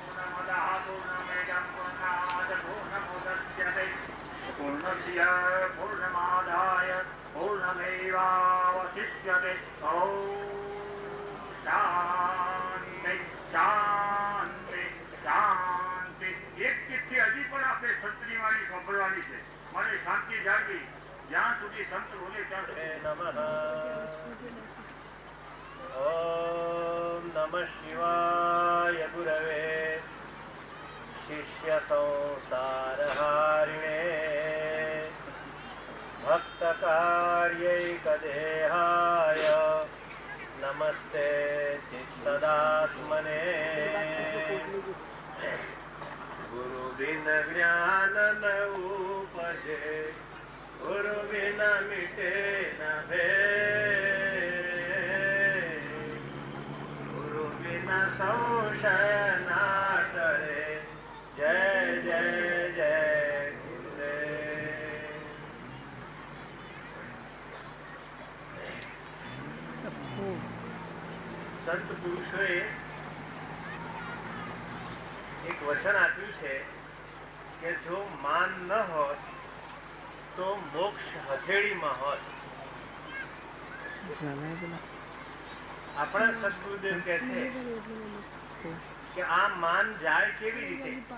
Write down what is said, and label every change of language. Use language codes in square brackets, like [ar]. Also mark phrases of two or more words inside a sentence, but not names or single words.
[sa] પૂર્ણસ્ય પૂર્ણમાદાય પૂર્ણમેવાવશિષ્યતે. ઓમ શાંતિ શાંતિ શાંતિ. [gu] એક ચિઠ્ઠી હજી પણ આપણે સંતની વાણી સાંભળવાની છે. મારે [sa] नमः। ओम नमः शिवाय गुरवे शिष्य संसारहारिणे भक्तकार्यैकदेहाय नमस्ते चित्सदात्मने। [hi] गुरु बिन ज्ञान न उपजे, गुरु बिन मिटे न भेद, गुरु बिन संशय न टळे। जय जय जय गुरुदेव। [gu] સંત પુરુષોએ એક વચન આપ્યું છે કે જો માન ન હોત તો મોક્ષ હથેળીમાં હોત. આપણા સદગુરુદેવ કહે છે કે આ માન જાય કેવી રીતે?